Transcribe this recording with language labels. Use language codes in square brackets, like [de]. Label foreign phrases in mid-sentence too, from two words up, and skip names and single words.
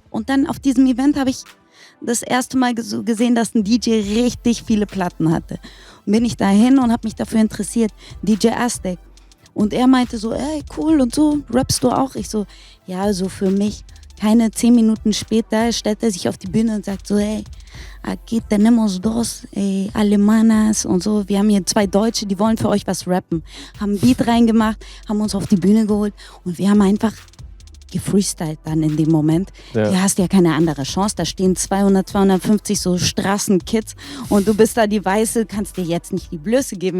[de] Und dann auf diesem Event habe ich das erste Mal gesehen, dass ein DJ richtig viele Platten hatte. Und bin ich dahin und habe mich dafür interessiert, DJ Aztec. Und er meinte so, ey, cool und so, rappst du auch? Ich so, ja, so für mich. Keine 10 Minuten später stellt er sich auf die Bühne und sagt so, [es] hey, aquí tenemos dos Alemanas [de] und so. Wir haben hier 2 Deutsche, die wollen für euch was rappen. Haben ein Beat reingemacht, haben uns auf die Bühne geholt und wir haben einfach gefreestylt dann in dem Moment. Ja. Du hast ja keine andere Chance. Da stehen 200, 250 so Straßenkids und du bist da die Weiße, kannst dir jetzt nicht die Blöße geben.